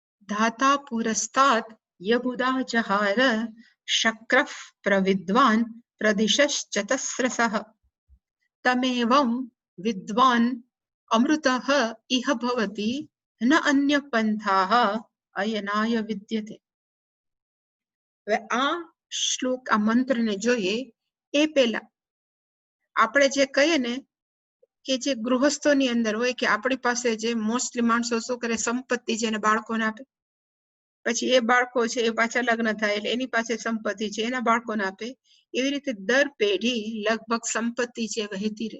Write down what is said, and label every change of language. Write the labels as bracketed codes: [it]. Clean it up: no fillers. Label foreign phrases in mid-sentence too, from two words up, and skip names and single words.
[sa] धाता पुरस्तात् यबुदा जहार शक्रः प्रविद्वान् प्रदिशश्चतस्रसः तमेवं विद्वान् अमृतः इह भवति न अन्य पंथाः अयनाय विद्यते। [gu] હવે આ શ્લોક આ મંત્રને જોઈએ એ પહેલા આપણે જે કહીએ ને કે જે ગૃહસ્થોની અંદર હોય કે આપણી પાસે જે મોસ્ટલી માણસો શું કરે, સંપત્તિ છે એને બાળકોને આપે, પછી એ બાળકો છે એ પાછા લગ્ન થાય એટલે એની પાસે સંપત્તિ છે એના બાળકોને આપે, એવી રીતે દર પેઢી લગભગ સંપત્તિ છે વહેતી રહે.